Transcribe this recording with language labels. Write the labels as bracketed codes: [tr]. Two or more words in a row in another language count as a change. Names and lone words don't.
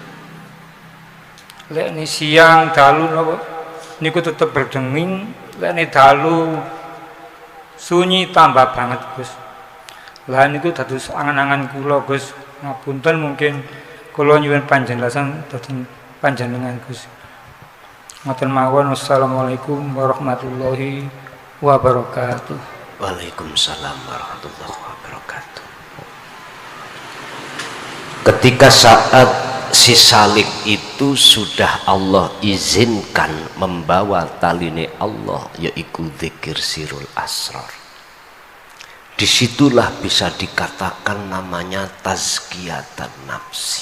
[jv] Lek ni siang dalu napa niku tetep berdenging, lek ni dalu sunyi tambah banget Gus. Lah niku dados angan-angan kula Gus. Ngapunten mungkin kula nyuwun panjelasan dhateng panjenengan Gus. Ngoten mawon. [ar] والسلام عليكم ورحمة الله وبركاته. وعليكم السلام ورحمة الله وبركاته. [id] Ketika saat si Salik itu sudah Allah izinkan membawa taline Allah, yaitu zikir [ar] سر الأسرار, [id] disitulah bisa dikatakan namanya [ar] تزكية النفس.